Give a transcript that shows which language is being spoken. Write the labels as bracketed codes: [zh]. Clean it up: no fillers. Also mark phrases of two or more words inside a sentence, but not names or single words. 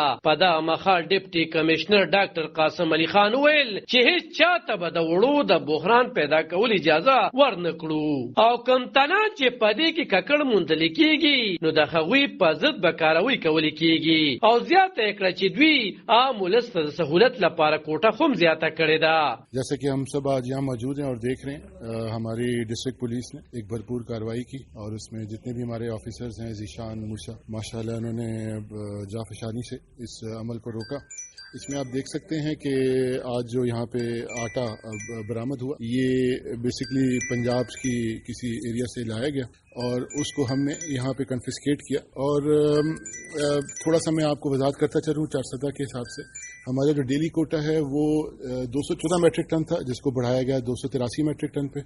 [ps] په دا مخال [en] deputy commissioner [ps] ډاکټر قاسم علي خان ویل چې هیڅ چاته به د وړو د بحران پیدا کول اجازه ورنکړو او کوم تنه چې په دې کې ککړ موندل کېږي نو د هغوی په ضد به کاروي کول کېږي او زیاته کړه چې دوی عام ولس ته د سہولت لپاره کوټه هم زیاته کړې ده. [ur] جیسے کہ ہم سب آج یہاں موجود ہیں اور دیکھ رہے ہیں ہماری [en] district police [ur] نے ایک بھرپور کارروائی کی اور اس میں جتنے بھی ہمارے آفیسرز ہیں ذیشان موسیٰ ماشاءاللہ انہوں نے جافشانی سے اس عمل کو روکا. اس میں آپ دیکھ سکتے ہیں کہ آج جو یہاں پہ آٹا برآمد ہوا یہ بیسکلی پنجاب کی کسی ایریا سے لایا گیا اور اس کو ہم نے یہاں پہ کنفسکیٹ کیا اور تھوڑا سا میں آپ کو وضاحت کرتا چلوں 400 کے حساب سے ہمارا جو [en] daily quota [ur] ہے وہ 214 [en] metric ton [ur] تھا جس کو بڑھایا گیا 283 [en] metric ton [ur] پہ.